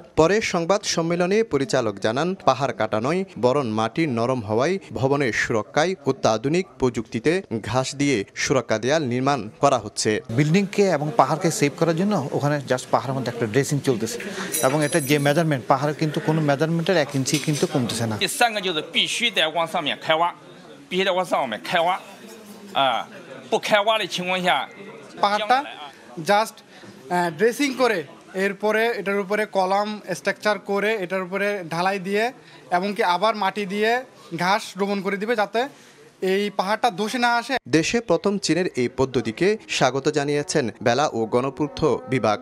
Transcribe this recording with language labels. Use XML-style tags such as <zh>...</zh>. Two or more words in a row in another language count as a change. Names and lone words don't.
<bn>পরে সংবাদ সম্মেলনে পরিচালক জানান, পাহাড় কাটা নয় বরং মাটি নরম হওয়ায় ভবনের সুরক্ষায় অত্যাধুনিক প্রযুক্তিতে ঘাস দিয়ে সুরক্ষা দেয়াল নির্মাণ করা হচ্ছে। বিল্ডিংকে এবং পাহাড়কে সেভ করার জন্য ওখানে জাস্ট পাহাড়ের মধ্যে একটা ড্রেসিং চলতেছে এবং এটা যে মেজারমেন্ট পাহাড়ের কিন্তু কোনো মেজারমেন্টের 1 ইঞ্চি কিন্তু কমতেছে না।</bn> <zh>必须得往上面开挖，不开挖的情况下，</zh> <bn>পাহাড়টা জাস্ট ড্রেসিং করে এরপরে এটার উপরে</bn> <en>column structure</en> <bn>করে এটার উপরে ঢালাই দিয়ে এমনকি আবার মাটি দিয়ে ঘাস রোপণ করে দিবে, যাতে এই পাহাড়টা ধসে না আসে। দেশে প্রথম চীনের এই পদ্ধতিকে স্বাগত জানিয়েছেন বেলা ও গণপূর্ত বিভাগ।</bn>